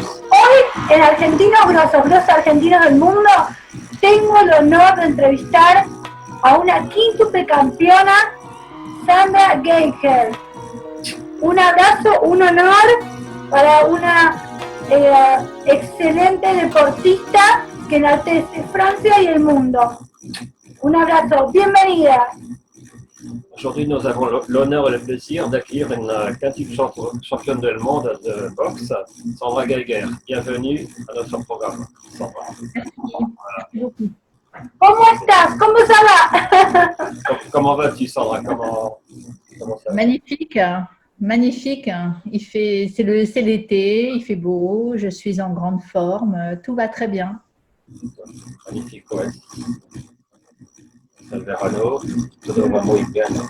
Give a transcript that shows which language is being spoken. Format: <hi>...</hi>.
<es>Hoy en Argentinos Grosos Argentinos del Mundo tengo el honor de entrevistar a una quíntuple campeona, Sandra Geiger. Un abrazo, un honor para una excelente deportista que enaltece Francia y el mundo. Un abrazo, bienvenida.</es> <fr>Aujourd'hui, nous avons l'honneur et le plaisir d'accueillir une quintuple championne du monde de boxe, Sandra Geiger. Bienvenue à notre programme, Sandra.</fr> <es>Voilà. ¿Cómo estás? ¿Cómo ça va?</es> <fr>Comment vas-tu, Sandra? Comment ça va? Magnifique, magnifique. C'est l'été, il fait beau, je suis en grande forme, tout va très bien. Magnifique, ouais.</fr> <es>El verano, todo va muy bien.</es>